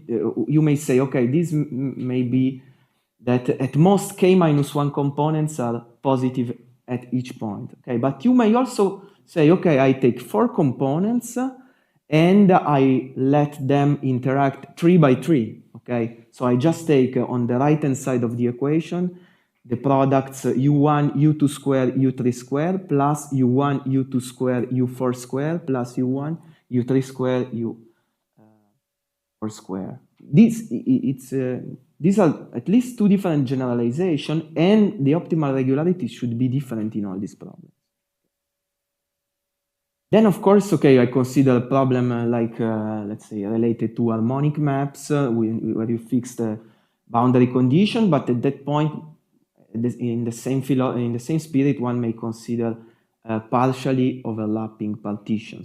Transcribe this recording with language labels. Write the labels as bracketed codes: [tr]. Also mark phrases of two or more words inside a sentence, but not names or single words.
[en] You may say, okay, this may be that at most k minus 1 components are positive at each point. Okay, but you may also say, okay, I take 4 components and I let them interact 3 by 3. Okay, so I just take on the right hand side of the equation the products u1 u2 square u3 square plus u1 u2 square u4 square plus u1 u3 square u4 square. These are at least two different generalizations, and the optimal regularity should be different in all these problems. Then, of course, okay, I consider a problem like, let's say, related to harmonic maps, where you fix the boundary condition, but at that point, in the same spirit, one may consider partially overlapping partitions.